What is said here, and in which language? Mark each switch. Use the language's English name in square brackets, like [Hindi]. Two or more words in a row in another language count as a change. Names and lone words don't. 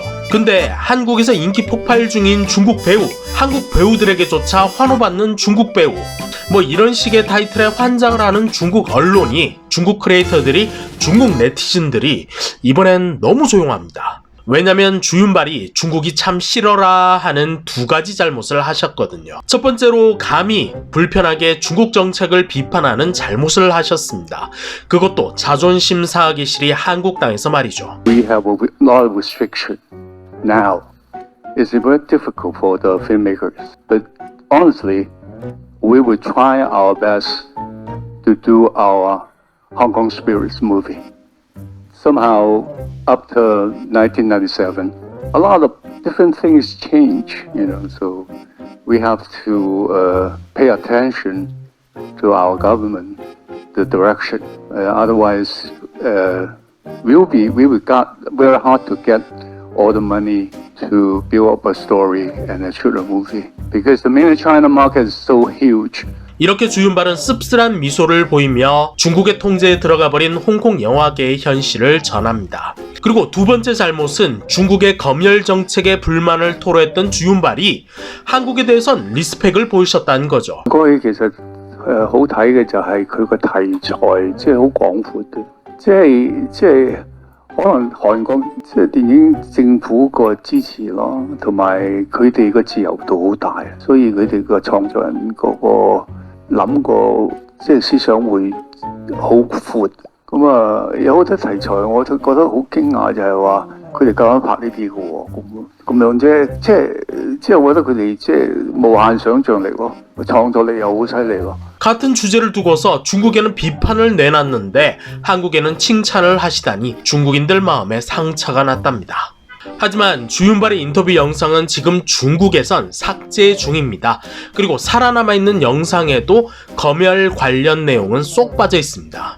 [Korean] 근데 한국에서 인기 폭발 중인 중국 배우, 한국 배우들에게조차 환호받는 중국 배우, 뭐 이런 식의 타이틀에 환장을 하는 중국 언론이, 중국 크리에이터들이, 중국 네티즌들이 이번엔 너무 조용합니다. 왜냐면 주윤발이 중국이 참 싫어라 하는 두 가지 잘못을 하셨거든요. 첫 번째로 감히 불편하게 중국 정책을 비판하는 잘못을 하셨습니다. 그것도 자존심 상하기 싫이 한국 땅에서 말이죠. [English] We have a lot of restriction now. It's very difficult for the filmmakers. But honestly, we will try our best to do our Hong Kong Spirits movie. Somehow, after 1997, a lot of different things change, so we have to pay attention to our government, the direction. Otherwise, we will got very hard to get all the money to build up a story and shoot a movie because the mainland China market is so huge. [Korean] 이렇게 주윤발은 씁쓸한 미소를 보이며 중국의 통제에 들어가버린 홍콩 영화계의 현실을 전합니다. 그리고 두 번째 잘못은 중국의 검열 정책에 불만을 토로했던 주윤발이 한국에 대해선 리스펙을 보이셨다는 거죠. [Cantonese] 嗰個其實好睇嘅就係佢個題材，即係好廣闊嘅，即係可能韓國即係電影政府個支持咯，同埋佢哋個自由度好大，所以佢哋個創作人嗰個諗個即係思想會好闊。咁啊，有好多題材我都覺得好驚訝，就係話佢哋夠膽拍呢啲嘅喎，咁樣啫，即係我覺得佢哋即係無限想像力咯，創作力又好犀利咯。 [Korean] 같은 주제를 두고서 중국에는 비판을 내놨는데 한국에는 칭찬을 하시다니 중국인들 마음에 상처가 났답니다. 하지만 주윤발의 인터뷰 영상은 지금 중국에선 삭제 중입니다. 그리고 살아남아있는 영상에도 검열 관련 내용은 쏙 빠져 있습니다.